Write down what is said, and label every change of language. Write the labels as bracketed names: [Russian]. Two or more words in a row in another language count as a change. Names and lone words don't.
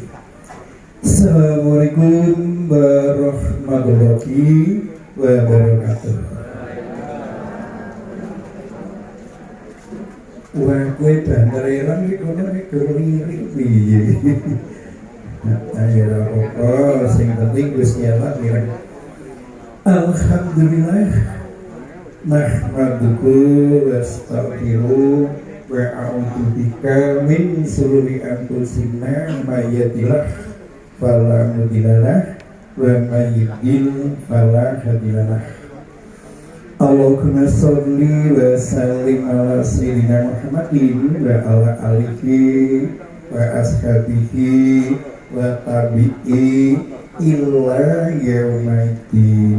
[Arabic] السلام عليكم ورحمة الله وبركاته. [Javanese] Wah, kowe banteran iki kono nek lirik piye. Ayo apa sing penting Gusti Allah mireng. [Arabic] الحمد لله نحمده ونستغفره وأعوذ بك من شرور أنفسنا من يهده الله فلا مضل له ومن يضلل فلا هادي له. اللهم صل وسلم على سيدنا محمد وعلى آله وأصحابه وتابعي إلى يوم الدين.